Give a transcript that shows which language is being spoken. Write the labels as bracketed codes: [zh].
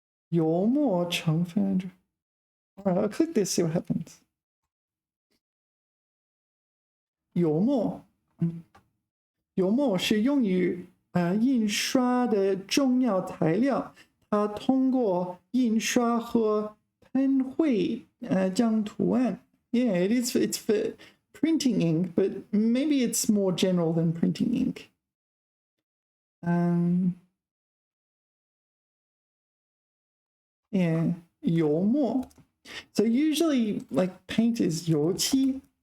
[en] Your more changfen. Alright, I'll click this, see what happens. [zh] 油墨，油墨是用于印刷的重要材料，它通过印刷和喷绘将图案。 [en] Yeah, it's for printing ink, but maybe it's more general than printing ink. Yeah, 油墨.So usually, like, paint is 油漆.